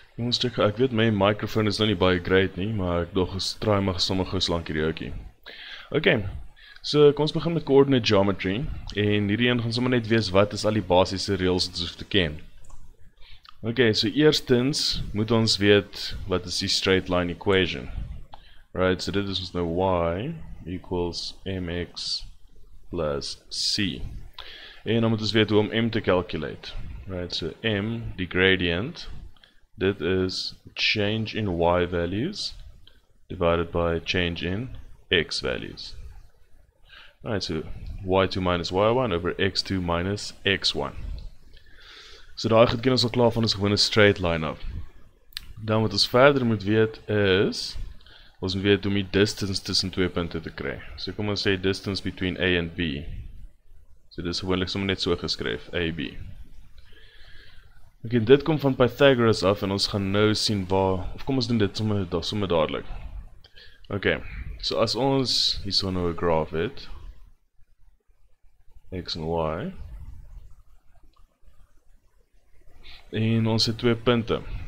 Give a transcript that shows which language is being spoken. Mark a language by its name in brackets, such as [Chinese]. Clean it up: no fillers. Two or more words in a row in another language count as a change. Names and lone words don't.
[Afrikaans] Ons check, ek weet my microphone is nou nie baie great nie, maar ek dog try maar sommer gou slank hierdie ouetjie. Okay, so kom ons begin met [English] coordinate geometry [Afrikaans] en hierdie een gaan sommer net wees wat is al die basiese reëls wat ons hoef te ken. Okay, so eerstens moet ons weet wat is die [English] straight line equation. [Afrikaans] Right, so dit is ons nou [English] y equals mx plus c. [Afrikaans] En dan moet ons weet hoe om m te calculate. [English] Right, so m, [Afrikaans] die gradient, dit is [English] change in y values divided by change in x values. Right, so y2 minus y1 over x2 minus x1. [Afrikaans] So daai goed ken ons al klaar van ons gewone [English] straight line [Afrikaans] af. Dan wat ons verder moet weet is, ons moet weet om die [English] distance tussen [Afrikaans] twee punte te kry. So kom ons sê [English] distance between A and B. [Afrikaans] So dit is gewoonlik sommer net so geskryf, AB. Okay, dit kom van Pythagoras af en ons gaan nou sien waar, of kom ons doen dit sommer dadelik. Okay, so as ons hierso nou 'n graaf het, x en y, en ons het twee punte.